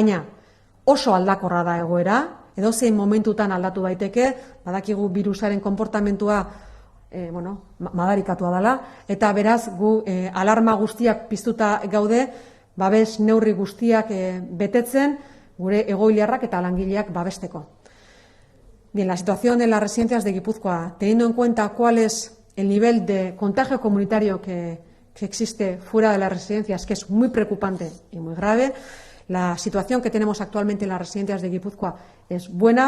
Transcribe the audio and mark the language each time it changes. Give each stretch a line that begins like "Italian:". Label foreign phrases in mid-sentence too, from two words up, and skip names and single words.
Basque: Baina oso aldakorra da egoera, edozein momentutan aldatu daiteke, badakigu virusaren konportamentua madarikatua dela, eta beraz gu alarma guztiak piztuta gaude, babes neurri guztiak betetzen, gure egoiliarrak eta langileak babesteko.
Spanish: Bien, la situación en las residencias de Guipúzcoa, teniendo en cuenta cuál es el nivel de contagio comunitario que existe fuera de las residencias, que es muy preocupante y muy grave. La situación que tenemos actualmente en las residencias de Guipúzcoa es buena.